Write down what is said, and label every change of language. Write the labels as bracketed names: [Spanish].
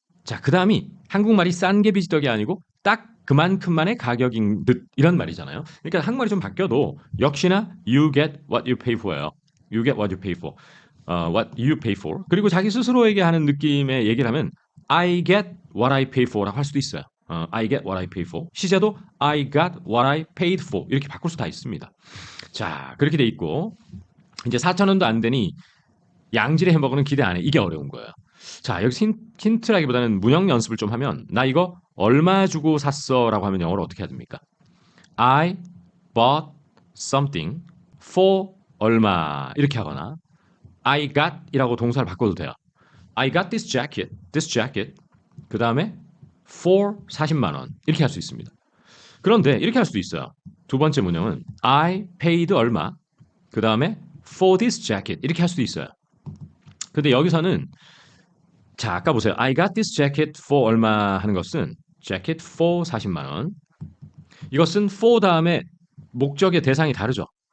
[Korean] 자, 그다음이 한국말이 싼 게 비지떡이 아니고 딱 그만큼만의 가격인 듯 이런 말이잖아요. 그러니까 한국말이 좀 바뀌어도 역시나 [English] you get what you pay for예요. You get what you pay for. What you pay for. [Korean] 그리고 자기 스스로에게 하는 느낌의 얘기를 하면 [English] I get what I pay for [Korean] 라고 할 수도 있어요. [English] I get what I pay for. [Korean] 시제도 [English] I got what I paid for. [Korean] 이렇게 바꿀 수 다 있습니다. 자, 그렇게 돼 있고 이제 4,000원도 안 되니 양질의 햄버거는 기대 안 해. 이게 어려운 거예요. 자, 여기서 힌트라기보다는 문형 연습을 좀 하면 나 이거 얼마 주고 샀어 라고 하면 영어로 어떻게 해야 됩니까? [English] I bought something for 얼마 [Korean] 이렇게 하거나 [English] I got 이라고 [Korean] 동사를 바꿔도 돼요. [English] I got this jacket. 그 다음에 [Korean] for 40만 원 이렇게 할 수 있습니다. 그런데 이렇게 할 수도 있어요. 두 번째 문형은 I paid 얼마 그 다음에 [English] for this jacket [Korean] 이렇게 할 수도 있어요. 근데 여기서는 자 아까 보세요. [English] I got this jacket for [Korean] 얼마 하는 것은 jacket for 40만 원 이것은 for 다음에 목적의 대상이 다르죠.